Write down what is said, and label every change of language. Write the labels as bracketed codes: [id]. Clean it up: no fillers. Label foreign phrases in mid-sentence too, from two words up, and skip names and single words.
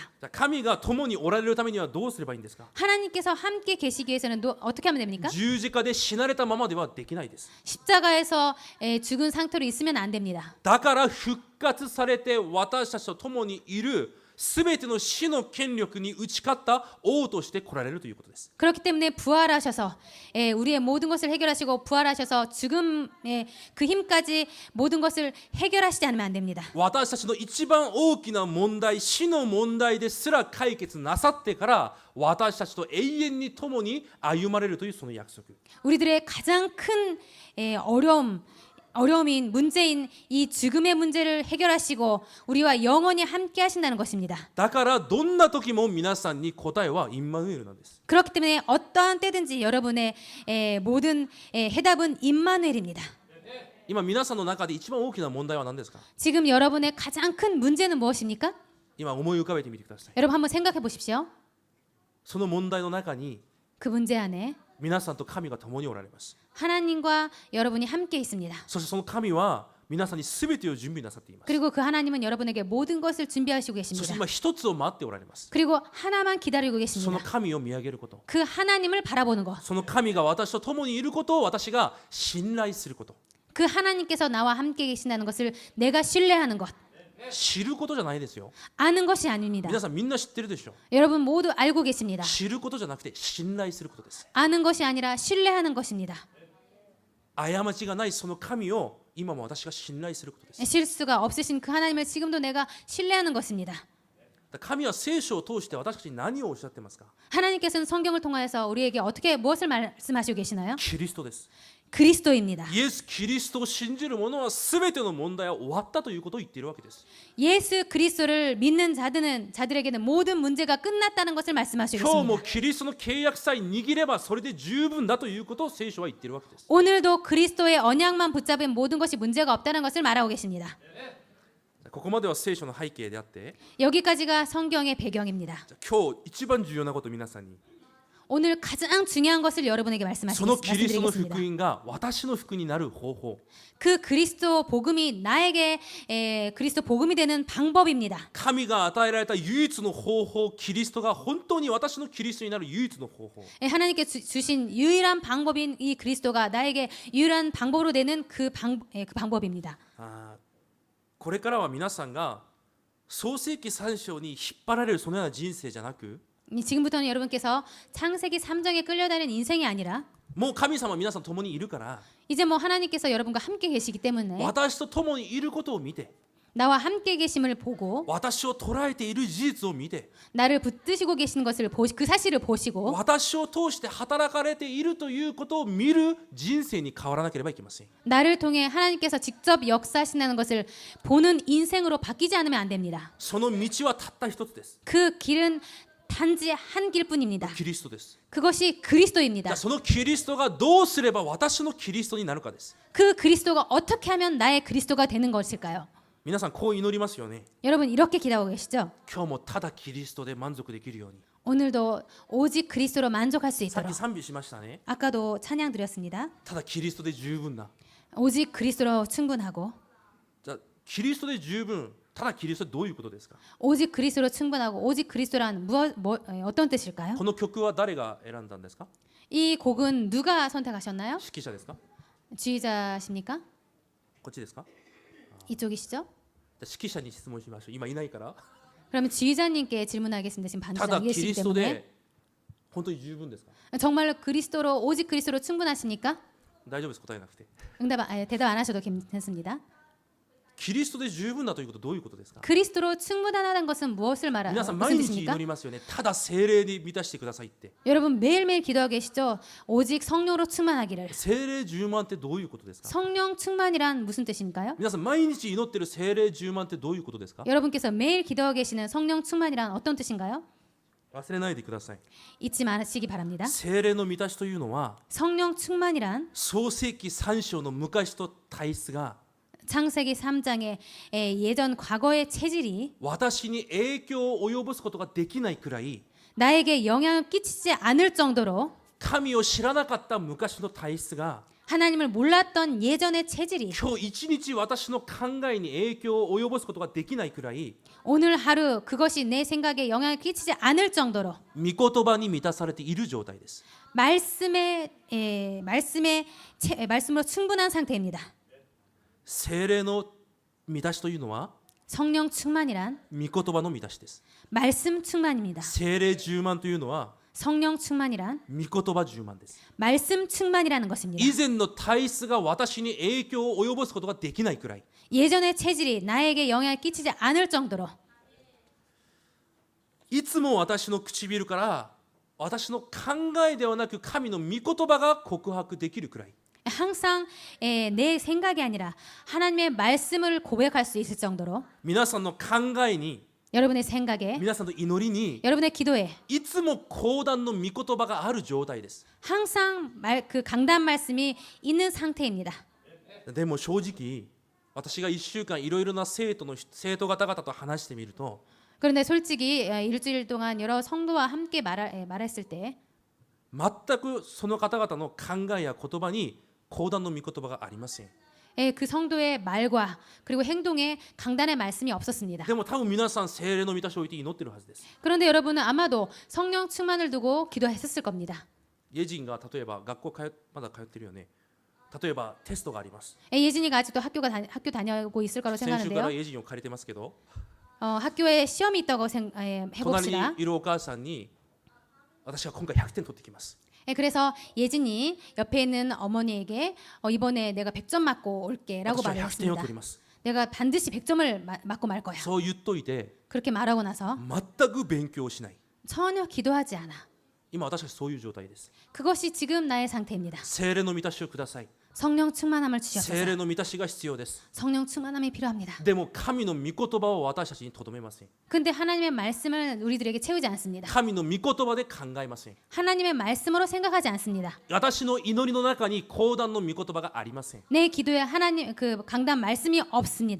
[ja] じゃあ神が共におられるためにはどうすればいいんですか？ [ko] 하나님께서 함께 계시기 위해서는 어떻게 하면 됩니까? [ja] 十字架で死なれたままではできないです。 [ko] 십자가에서 죽은 상태로 있으면 안 됩니다. [ja] だから復活されて私たちと共にいるすべての死の権力に打ち勝った王として来られるということです。 [ko] 그렇기 때문에 부활하셔서 우리의 모든 것을 해결하시고 부활하셔서 죽음의 그 힘까지 모든 것을 해결하시지 않으면 안 됩니다. [ja] 私たちの一番大きな問題、死の問題ですら解決なさってから私たちと永遠に共に歩まれるというその約束。 [ko] 우리들의 가장 큰 어려움인 문제인 이 죽음의 문제를 해결하시고 우리와 영원히 함께 하신다는 것입니다. [ja] だからどんな時も皆さんに答えはインマヌエルなんです。 [ko] 그렇기 때문에 어떠한 때든지 여러분의 모든 해답은 임마누엘입니다. [ja] 今皆さんの中で一番大きな問題は何ですか？ [ko] 지금 여러분의 가장 큰 문제는 무엇입니까? [ja] 今思い浮かべてみてください。 [ko] 여러분 한번 생각해 보십시오. [ja] その問題の中に [ko] 그 문제 안에 [ja] 皆さんと神が共におられます。 [ko] 하나님과 여러분이 함께 있습니다. [ja] そしてその神は皆さんに全てを準備なさっています。 [ko] 그리고 그 하나님은 여러분에게 모든 것을 준비하시고 [ja] そして [ko] 계십니다. [ja] 今一つを待っておられます。 [ko] 그리고 하나만 기다리고 [ja] その [ko] 계십니다. [ja] 神を見上げること、 [ko] 그 하나님을 바라보는 것. [ja] その神が私と共にいることを私が信頼すること。 [ko] 그 하나님께서 나와 함께 계신다는 것을 내가 신뢰하는 것. [ja] 知ることじゃないですよ。 [ko] 아는 것이 아닙니다. [ja] 皆さんみんな知ってるでしょ。 [ko] 여러분 모두 알고 계십니다. [ja] 知ることじゃなくて信頼することです。 [ko] 아는 것이 아니라 신뢰하는 것입니다. [ja] 過ちがないその神を今も私が信頼することです。 [ko] 실수가 없으신 그 하나님을 지금도 내가 신뢰하는 것입니다. [ja] 神は聖書を通して私たちに何をおっしゃってますか？ [ko] 하나님께서는 성경을 통하여서 우리에게 어떻게 무엇을 말씀하시고 계시나요? [ja] キリストです。 [ko] 그리스도입니다. [ja] イエス・キリストを信じる者は全ての問題は終わったということを言っているわけです。 [ko] 예수 그리스도를 믿는 자들에게는 모든 문제가 끝났다는 것을 말씀하시고 [ja] 今日も [ko] 있습니다. [ja] キリストの契約さえ握ればそれで十分だということを聖書は言っているわけです。 [ko] 오늘도 그리스도의 언약만 붙잡은 모든 것이 문제가 없다는 것을 말하고 계십니다. [ja] ここまでは聖書の背景であって、 [ko] 여기까지가 성경의 배경입니다. [ja] 今日一番重要なことを皆さんに、 [ko] 오늘 가장 중요한 것을 여러분에게 [ja] そのキリストの福 [ko] 말씀드리겠습니다. [ja] 音が私の福になる方法、 [ko] 그 그리스도 복음이 나에게 그리스도 복음이 되는 방법입니다. [ja] 神が与えられた唯一の方法、キリストが本当に私のキリストになる唯一の方法。 [ko] 하나님께 주신 유일한 방법인 이 그리스도가 나에게 유일한 방법으로 되는 그 방법입니다. [ja] これからは皆さんが創世記3章に引っ張られるそのような人生じゃなく、 [ko] 지금부터는 여러분께서 창세기 3장에 끌려다니는 인생이 아니라 [ja] もう神様は皆さん共にいるから、 [ko] 이제 뭐 하나님께서 여러분과 함께 계시기 때문에 [ja] 私と共にいることを見て、 [ko] 나와 함께 계심을 보고 [ja] 私を捉えている事実を見て、 [ko] 나를 붙드시고 계시는 것을 그 사실을 보시고 [ja] 私を通して働かれているということを見る人生に変わらなければいけません。 [ko] 나를 통해 하나님께서 직접 역사하신다는 것을 보는 인생으로 바뀌지 않으면 안 됩니다. [ja] その道はたった一つです。 [ko] 그 길은 단지 한 길뿐입니다. [ja] キリストです。 [ko] 그것이 [ja] じゃ [ko] 그리스도입니다. [ja] あそのキリストがどうすれば私のキリストになるかです。 [ko] 그 그리스도가 어떻게 하면 나의 그리스도가 되는 것일까요? [ja] 皆さんこう祈りますよね。 [ko] 여러분 이렇게 기도하고 계시죠? [ja] 今日もただキリストで満足できるように。 [ko] 오늘도 오직 그리스도로 만족할 수 [ja] さっ [ko] 있도록 [ja] き賛美しましたね。 [ko] 아까도 찬양 드렸습니다. [ja] ただキリストで十分な。 [ko] 오직 그리스도로 충분하고 [ja] じゃあキリストで十分、ただキリストってどういうことですか？ [ko] 오직 그리스도로 충분하고 오직 그리스도란 어떤 뜻일까요? [ja] この曲は誰が選んだんですか？ [ko] 이 곡은 누가 선택하셨나요? [ja] 指揮者ですか？ [ko] 지휘자십니까? [ja] こっちですか？ [ko] 이쪽이시죠? [ja] じゃあ指揮者に質問しましょう。今いないから。 [ko] 그러면 지휘자님께 질문하겠습니다. 지금 [ja] た [ko] 반주자 [ja] だ [ko] 안 [ja] キリ [ko] 계시기 [ja] スト [ko] 때문에 [ja] で本当に十分ですか？ [ko] 정말로 그리스도로 오직 그리스도로 충분하십니까? [ja] 大丈夫です、答えなくて。 [ko] 대답 안 하셔도 괜찮습니다. [ja] キリストで十分だということどういうことですか？ [ko] 그리스도로 충분하다는 것은 무엇을 [ja] 皆さん [ko] 말하는 [ja] 毎 [ko] 무슨 [ja] 日祈 [ko] 뜻입니까? [ja] りますよね。ただ聖霊に満たしてくださいって。 [ko] 여러분 매일매일 기도하고 계시죠? 오직 성령으로 충만하기를. [ja] 聖霊充満ってどういうことですか？ [ko] 성령 충만이란 무슨 뜻인가요? [ja] 皆さん毎日祈ってる聖霊充満ってどういうことですか？ [ko] 여러분께서 매일 기도하고 계시는 성령 충만이란 어떤 뜻인가요? [ja] 忘れないでください。 [ko] 잊지 마시기 바랍니다. [ja] 聖霊の満たしというのは [ko] 성령 충만이란 [ja] 創世記3章の昔と体質が [ko] 창세기 3장의 예전 과거의 체질이 [ja] 私に影響を及ぼすことができないくらい [ko] 나에게 영향을 끼치지 않을 정도로 [ja] 神を知らなかった昔の体質が [ko] 하나님을 몰랐던 예전의 체질이 [ja] 今日一日私の考えに影響を及ぼすことができないくらい [ko] 오늘 하루 그것이 내 생각에 영향을 끼치지 않을 정도로 [ja] 御言葉に満たされている状態です。 [ko] 말씀으로 충분한 상태입니다. [ja] 聖霊の満たしというのは [ko] 성령 충만이란 [ja] 御言葉の満たしです。 [ko] 말씀 충만입니다. [ja] 聖霊充満というのは [ko] 성령 충만이란 [ja] 御言葉充満です。 [ko] 말씀 충만이라는 것입니다. [ja] 以前の体質が私に影響を及ぼすことができないくらい [ko] 예전의 체질이 나에게 영향을 끼치지 않을 정도로 [ja] いつも私の唇から私の考えではなく神の御言葉が告白できるくらい [ko] 항상 내 생각이 아니라 하나님의 말씀을 고백할 수 있을 정도로 [ja] 皆さんの考えに [ko] 여러분의 생각에 [ja] 皆さんの祈りに [ko] 여러분의 기도에 [ja] いつも講談の御言葉がある状態です。 [ko] 항상 그 강단 말씀이 있는 상태입니다. [ja] でも正直私が1週間いろいろな生徒方々と話してみると [ko] 그런데 솔직히 일주일 동안 여러 성도와 함께 말했을 때 [ja] 全くその方々の考えや言葉に講談の御言葉がありません。 [ko] 그 성도의 말과 그리고 행동에 강단의 말씀이 없었습니다. [ja] でも多分皆さん聖霊の満たしを置いて祈ってるはずです。 [ko] 그런데 여러분은 아마도 성령 충만을 두고 기도했었을 겁니다. [ja] イェジンが例えば学校まだ通ってるよね。例えばテストがあります。 [ko] 예진이가 아직도 학교 다니고 있을 거로 [ja] 先週から [ko] 생각하는데요. [ja] イェジンを借りてますけど [ko] 학교에 시험이 있다고 [ja] 隣に [ko] 해봅시다. [ja] いるお母さんに私は今回100点取ってきます。 [ko] 그래서 예진이 옆에 있는 어머니에게 이번에 내가 100점 맞고 올게라고 [ja] 私は [ko] 말을 [ja] 100点を [ko] 했습니다. [ja] 取ります。 [ko] 내가 반드시 100점을 맞고 말 거야. [ja] そう言っといて [ko] 그렇게 말하고 나서 [ja] 全く勉強をしない。 [ko] 전혀 기도하지 않아. [ja] 今私たちそういう状態です。 [ko] 그것이 지금 나의 상태입니다. [ja] 聖霊の満たしをください。 [ko] 성령 충만함을 [ja] 聖 [ko] 주셔서 [ja] 霊の満たしが必要です。 [ko] 성령 충만함이 필요합니다. [ja] でも神の御言葉を私たちにとどめません。 [ko] 근데 하나님의 말씀을 우리들에게 채우지 않습니다. [ja] 神の御言葉で考えません。 [ko] 하나님의 말씀으로 생각하지 않습니다. [ja] 私の祈りの中に講談の御言葉がありません。 [ko] 내 기도에 하나님 그 강단 말씀이 없습니다.